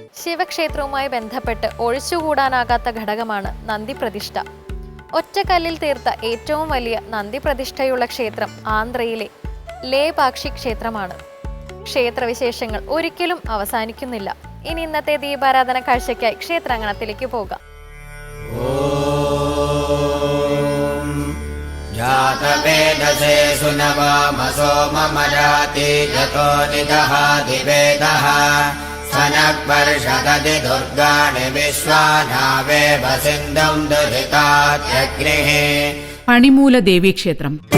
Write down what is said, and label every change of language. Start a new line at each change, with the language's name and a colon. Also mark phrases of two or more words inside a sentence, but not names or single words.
Malayalam: ശിവക്ഷേത്രവുമായി ബന്ധപ്പെട്ട് ഒഴിച്ചുകൂടാനാകാത്ത ഘടകമാണ് നന്ദിപ്രതിഷ്ഠ. ഒറ്റക്കല്ലിൽ തീർത്ത ഏറ്റവും വലിയ നന്ദിപ്രതിഷ്ഠയുള്ള ക്ഷേത്രം ആന്ധ്രയിലെ ലേപാക്ഷി ക്ഷേത്രമാണ്. ക്ഷേത്രവിശേഷങ്ങൾ ഒരിക്കലും അവസാനിക്കുന്നില്ല. ഇനി ഇന്നത്തെ ദീപാരാധന കാഴ്ചയ്ക്കായി ക്ഷേത്രാങ്കണത്തിലേക്ക് പോകാം.
Sanskrit: जातवेदसे सुनवामसो ममराति यतो निदहाति वेदः सनक्वर्षदति दुर्गाणि विश्वानावेव सिन्धुं दुहितात्यग्निः.
Malayalam: പണിമൂല ദേവീക്ഷേത്രം.